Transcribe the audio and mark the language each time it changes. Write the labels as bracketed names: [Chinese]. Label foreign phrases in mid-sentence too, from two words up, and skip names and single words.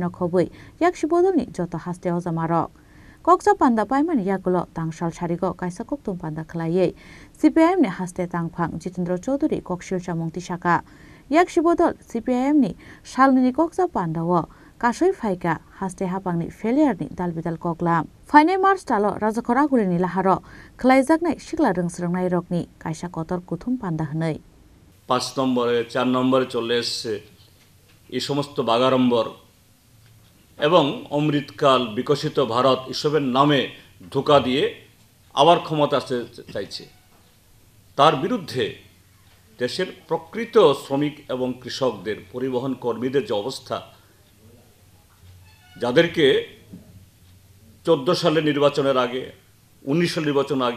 [Kok Borok] no khobui yak shibodol ni joto haste ojamarok Koksa Panda paimani yakulo tangsal sarigo kaisa koktum panda khlaiye CPIM ni haste tangphang Jitendra Choudhury koksil chamungti saka yak shibodol CPIM ni salni koksa pandawo kasoi faika haste hapangni failure ni dalbidal koklam Fainai March talo rajakora ni laharo khlaijaknai shikla rungsrungnai rokni kaisa kotor kuthum panda hnai [Bangla] 5 নম্বরে 4 নম্বরে চলে এসেছে এই সমস্ত বাগাড়ম্বর এবং অমৃতকাল বিকশিত ভারত এসবের নামে ধোঁকা দিয়ে আবার ক্ষমতা আসতে চাইছে তার বিরুদ্ধে দেশের প্রকৃত শ্রমিক এবং কৃষকদের পরিবহন কর্মীদের যে অবস্থা যাদেরকে 14 সালে নির্বাচনের আগে 19 সালের নির্বাচনের আগেও